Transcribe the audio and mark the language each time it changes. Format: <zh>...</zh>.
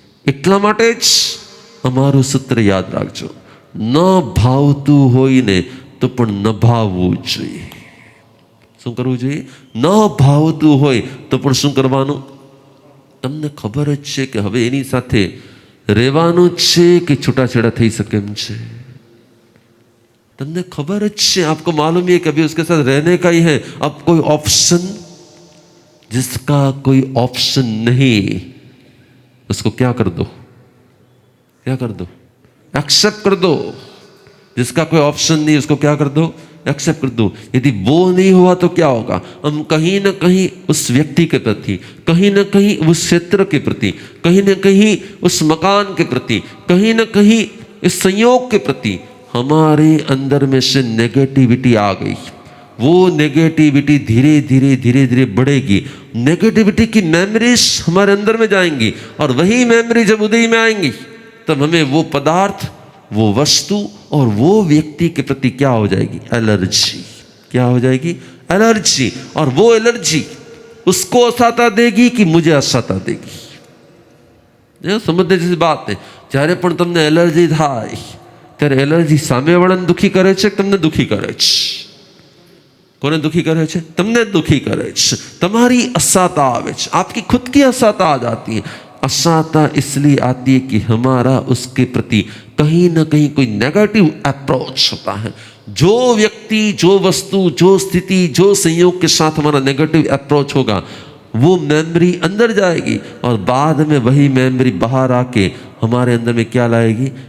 <gu>એટલા માટે જ અમારું સૂત્ર યાદ રાખજો, ન ભાવતું હોય ને તો પણ ન ભાવવું જોઈએ। શું કરવું જોઈએ? ન ભાવતું હોય તો પણ શું કરવાનું? તમને ખબર જ છે કે હવે એની સાથે રહેવાનું જ છે કે છૂટાછેડા થઈ શકે એમ છે? તમને ખબર જ છે,</gu> <hi>आपको मालूम है कि अभी उसके साथ रहने का ही है। अब कोई ऑप्शन, जिसका कोई ऑप्शन नहीं उसको क्या कर दो, क्या कर दो? एक्सेप्ट कर दो। जिसका कोई ऑप्शन नहीं उसको क्या कर दो? एक्सेप्ट कर दो। यदि वो नहीं हुआ तो क्या होगा? हम कहीं ना कहीं उस व्यक्ति के प्रति, कहीं ना कहीं उस क्षेत्र के प्रति, कहीं ना कहीं उस मकान के प्रति, कहीं ना कहीं इस संयोग के प्रति हमारे अंदर में से नेगेटिविटी आ गई। वो नेगेटिविटी धीरे धीरे धीरे धीरे बढ़ेगी। नेगेटिविटी की मेमोरीज हमारे अंदर में जाएंगी, और वही मेमोरी जब उदय में आएंगी तब हमें वो पदार्थ, वो वस्तु और वो व्यक्ति के प्रति क्या हो जाएगी? एलर्जी। क्या हो जाएगी? एलर्जी। और वो एलर्जी उसको असाता देगी कि मुझे असाता देगी? समझने जैसी बात है।</hi> <gu>જ્યારે પણ તમને એલર્જી થાય ત્યારે એલર્જી સામેવાળાને</gu> <hi>दुखी करे</hi> <gu>છે, તમને दुखी करे છે?</gu> <hi>કોને दुखी करे છે?</hi> <gu>તમને दुखी करे છે।</gu> <hi>તમારી असाता आवे છે, आपकी खुद की असाता आ जाती है। असाता इसलिए आती है कि हमारा उसके प्रति कहीं ना कहीं कोई नेगेटिव अप्रोच होता है। जो व्यक्ति, जो वस्तु, जो स्थिति, जो संयोग के साथ हमारा नेगेटिव अप्रोच होगा वो मेमोरी अंदर जाएगी, और बाद में वही मेमोरी बाहर आके हमारे अंदर में क्या लाएगी?</hi>